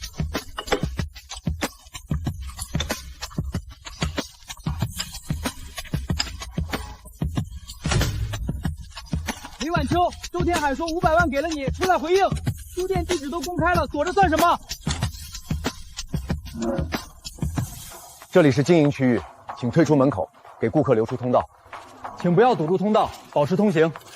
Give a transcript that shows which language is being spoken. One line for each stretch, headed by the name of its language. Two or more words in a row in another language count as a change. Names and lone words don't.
Chinese: 李晚秋，周天海说500万给了你，出来回应。书店地址都公开了，躲着算什么？这裡是經營區域，請退出門口，給顧客留出通道。請不要堵住通道，保持通行。